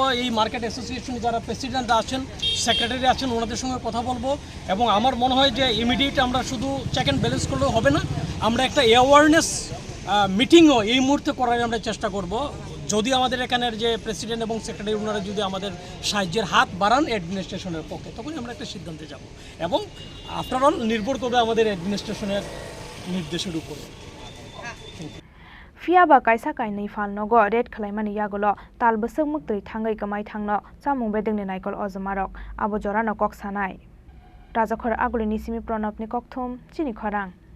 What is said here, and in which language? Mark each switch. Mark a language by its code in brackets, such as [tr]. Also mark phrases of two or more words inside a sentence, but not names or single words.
[bn] এই মার্কেট অ্যাসোসিয়েশনে যারা প্রেসিডেন্ট আছেন সেক্রেটারি আছেন ওনাদের সঙ্গে কথা বলবো এবং আমার মনে হয় যে ইমিডিয়েট আমরা শুধু [en] check and balance [bn] করলেও হবে না আমরা একটা [en] awareness meeting [bn] এই মুহূর্তে করার আমরা চেষ্টা করব যদি আমাদের এখানের যে প্রেসিডেন্ট এবং সেক্রেটারি ওনারা যদি আমাদের সাহায্যের হাত বাড়ান অ্যাডমিনিস্ট্রেশনের পক্ষে তখনই আমরা একটা সিদ্ধান্তে যাব এবং [en] after all [bn] নির্ভর করবে আমাদের অ্যাডমিনিস্ট্রেশনের নির্দেশের উপরে [trp] Fiaba kaisa kainei phalnogo red khlaimani yagolo talbusuk muktri thangai kamai thangno chamung bedengni naikol ojamarok abo jorano kok sanai Rajakhor aguli nisimi pranabni kokthum chini khorang